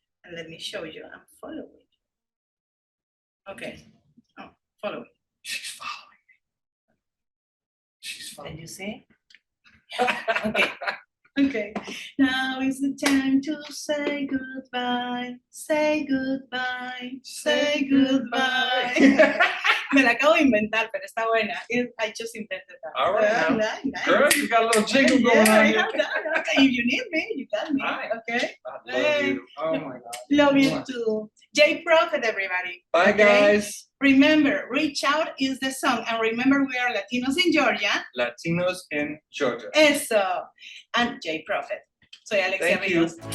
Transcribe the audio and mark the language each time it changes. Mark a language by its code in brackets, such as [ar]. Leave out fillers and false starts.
[en] And let me show you. I'm following you. Okay. Oh, follow me. She's following me. She's following me. Can you see? Okay. Okay. Now is the time to say goodbye. Say goodbye. Say goodbye. [es] Me la acabo de inventar, pero está buena. [en] I just invented that. All right. Nice. Girl, you got a little jingle going on I here. have that. Okay. If you need me, you got me. Right. Okay. I love you. Oh my God. Love you too. JProfet, everybody. Bye, guys. Remember, Reach Out is the song. And remember, we are Latinos in Georgia. Latinos in Georgia. [es] Eso. And JProfet. Soy Alexia Rios.